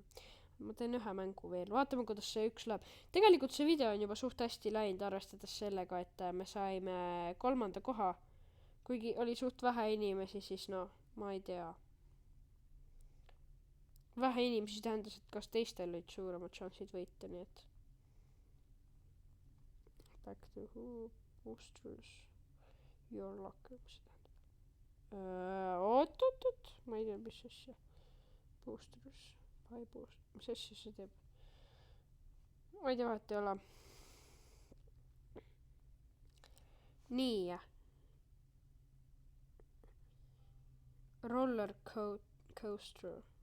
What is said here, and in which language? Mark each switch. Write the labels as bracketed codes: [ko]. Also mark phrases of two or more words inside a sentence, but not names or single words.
[et] Ma teen ühe mängu veel, vaatame, kuidas see üks läheb. Tegelikult see video on juba suht hästi läinud, arvestades sellega, et me saime 3. koha. Kuigi oli suht vähe inimesi, siis ma ei tea. Vähe inimesi tähendas, et kas teistel olid suuremad šansid võita, nii et. [en] Back to who? Boosters. Your luck. [et] Oot. Ma ei tea, mis asja. Boosters. Mis asja see teeb? Ma ei tea, vahet ei ole. Nii. [en] Roller coaster.